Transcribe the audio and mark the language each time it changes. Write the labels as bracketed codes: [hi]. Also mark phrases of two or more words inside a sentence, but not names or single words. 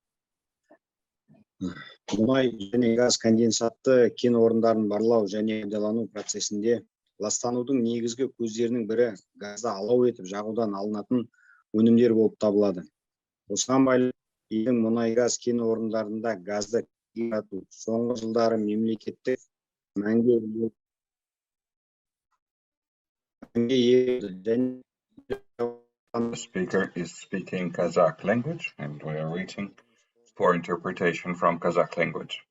[kk] Мұнай және газ конденсатты кен орындарын барлау және пайдалану процесінде ластанудың негізгі көздерінің бірі газды алау етіп жағудан алынатын өнімдер болып табылады. Осыған байланысты елдің мұнай газ кен орындарында газды соңғы жылдары мемлекеттік мәнге [en] The speaker is speaking Kazakh language, and we are waiting for interpretation from Kazakh language.